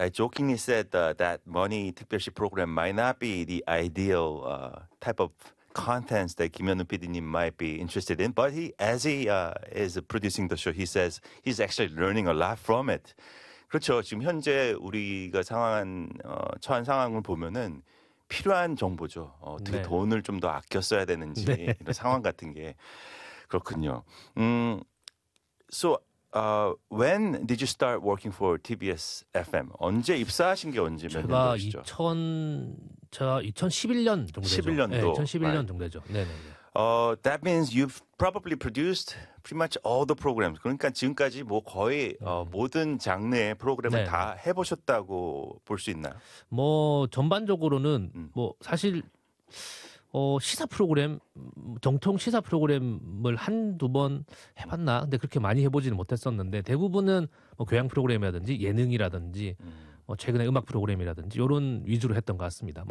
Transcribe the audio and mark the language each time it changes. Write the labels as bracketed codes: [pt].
[en] I jokingly said that money 특별시 program might not be the ideal type of contents that 김현우 PD님 might be interested in. But as he is producing the show, he says he's actually learning a lot from it. [ko] 그렇죠. 지금 현재 우리가 처한 상황을 보면은 필요한 정보죠. 어떻게 네. 돈을 좀 더 아껴 써야 되는지 네. 이런 상황 같은 게 그렇군요. [en] When did you start working for TBS FM? [ko] 언제 입사하신 게 언제 몇 년도시죠? 2011년 정도 되죠. 11년도. 네, 2011년 정도 되죠. 네, 네, 네. [en] That means you've probably produced pretty much all the programs. [ko] 그러니까 지금까지 뭐 거의 모든 장르의 프로그램을 네. 다 해보셨다고 볼 수 있나요? 뭐 전반적으로는 뭐 사실 시사 프로그램, 정통 시사 프로그램을 한두 번 해봤나? 근데 그렇게 많이 해보지는 못했었는데 대부분은 뭐 교양 프로그램이라든지 예능이라든지 뭐 최근에 음악 프로그램이라든지 이런 위주로 했던 것 같습니다.